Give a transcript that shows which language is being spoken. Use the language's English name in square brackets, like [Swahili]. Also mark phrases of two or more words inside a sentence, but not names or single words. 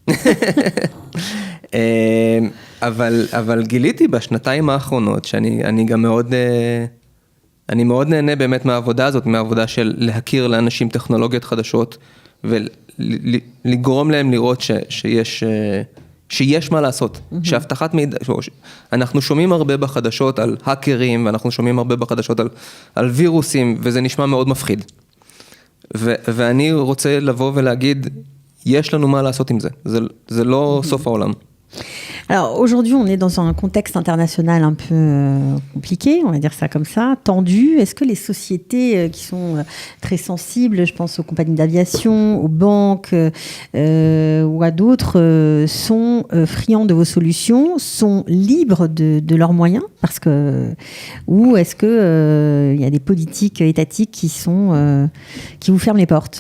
[Hebrew] אבל גיליתי בשנתיים האחרונות, שאני גם אני מאוד נהנה באמת מהעבודה הזאת, מהעבודה של להכיר לאנשים טכנולוגיות חדשות, ולגרום להם לראות שיש מה לעשות, שהבטחת מידע, אנחנו שומעים הרבה בחדשות על האקרים, ואנחנו שומעים הרבה בחדשות על וירוסים, וזה נשמע מאוד מפחיד. ואני רוצה לבוא ולהגיד, יש לנו מה לעשות עם זה, זה לא סוף העולם. [French] Alors aujourd'hui, on est dans un contexte international un peu compliqué, on va dire ça comme ça, tendu. Est-ce que les sociétés qui sont très sensibles, je pense aux compagnies d'aviation, aux banques ou à d'autres, sont friands de vos solutions, sont libres de leurs moyens, ou est-ce que y a des politiques étatiques qui vous ferment les portes ?